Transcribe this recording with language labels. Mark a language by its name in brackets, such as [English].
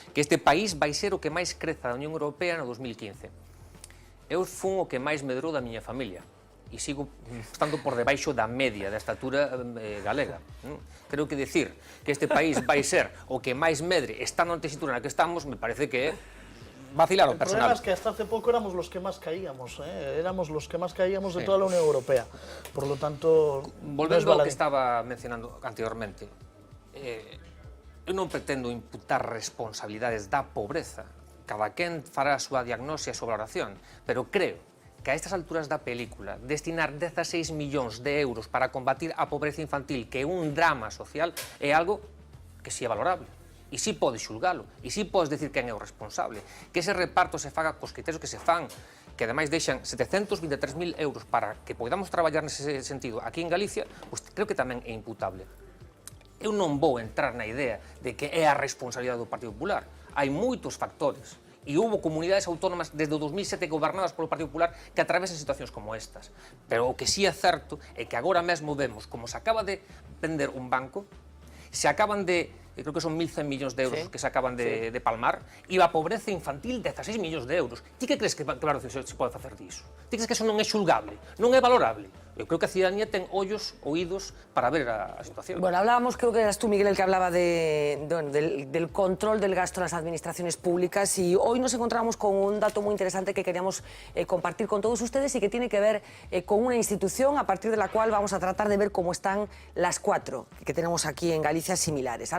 [Galician] Que este país vai ser o que máis creza da Unión Europea no 2015. Eu fun o que máis medrou da miña familia e sigo estando por debaixo da media da estatura galega. Creo que decir que este país vai ser o que máis medre estando na tesitura na que estamos, me parece que é vacilar o personal. [Spanish] El problema es que hasta hace poco éramos los que más caíamos, éramos los que más caíamos de toda la Unión Europea. Por lo tanto, [Galician] volvendo ao que estaba mencionando anteriormente, eu non pretendo imputar responsabilidades da pobreza. Cada quen fará a súa diagnose e a súa valoración, pero creo que a estas alturas da película destinar 16 millóns de euros para combatir a pobreza infantil, que é un drama social, é algo que si é valorable. E si podes xulgalo, e si podes decir quen é o responsable. Que ese reparto se faga cos criterios que se fan, que ademais deixan 723.000 euros para que podamos traballar nese sentido aquí en Galicia, pois creo que tamén é imputable. Eu non vou entrar na idea de que é a responsabilidade do Partido Popular. Hai moitos factores. E houve comunidades autónomas desde o 2007 gobernadas polo Partido Popular que atravesan situacións como estas. Pero o que sí é certo é que agora mesmo vemos como se acaba de vender un banco, se acaban de, creo que son 1.100 millóns de euros que se acaban de palmar, e a pobreza infantil 16 millóns de euros. Ti que crees que claro se pode facer diso? Ti crees que eso non é xulgable, non é valorable? Eu creo que a ciudadanía ten ollos, oídos para ver a situación. [Spanish] Bueno, hablábamos, creo que eras tú, Miguel, el que hablaba del control del gasto en las administraciones públicas, y hoy nos encontramos con un dato muy interesante que queríamos compartir con todos ustedes y que tiene que ver con una institución a partir de la cual vamos a tratar de ver cómo están las 4 que tenemos aquí en Galicia similares.